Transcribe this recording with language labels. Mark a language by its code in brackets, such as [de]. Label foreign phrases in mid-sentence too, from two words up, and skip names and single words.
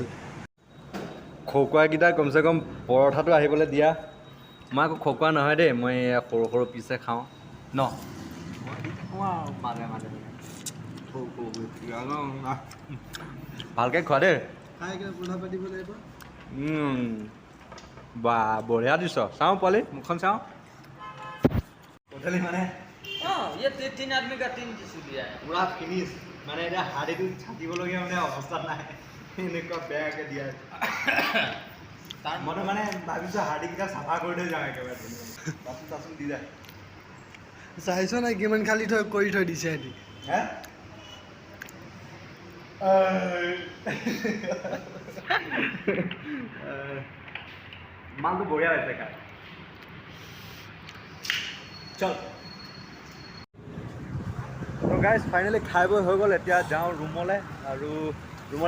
[as] খকুৱাকেইটা কমচে কম পৰঠাটো আহিবলৈ দিয়া মই আকৌ খকুৱা নহয় দেই মই সৰু পিছে খাওঁ ন ভালকৈ খোৱা দেই বা বঢ়িয়া দিছ চাওঁ পোৱালি মুখখন চাওঁ ট'টেলি মানে [hi] ये 3 आदमी का 3 टिश्यू दिया है [as] পুৰা ফিনিছ মানে এতিয়া হাড়িটো থাকিবলগীয়া মানে অৱস্থা নাই এনেকুৱা বেয়াকৈ দিয়া মইতো মানে ভাবিছোঁ হাড়িকেইটা চাফা কৰি থৈ যাওঁ একেবাৰে বাচন চাচন দি যায় চাইছ নাই কিমান খালি কৰি থৈ দিছে সিহঁতি হে মালটো বঢ়িয়া হৈছে খাই চল তো [en] guys finally [as] খাই বৈ হৈ গ'ল এতিয়া যাওঁ ৰুমলৈ আৰু ৰুমলৈ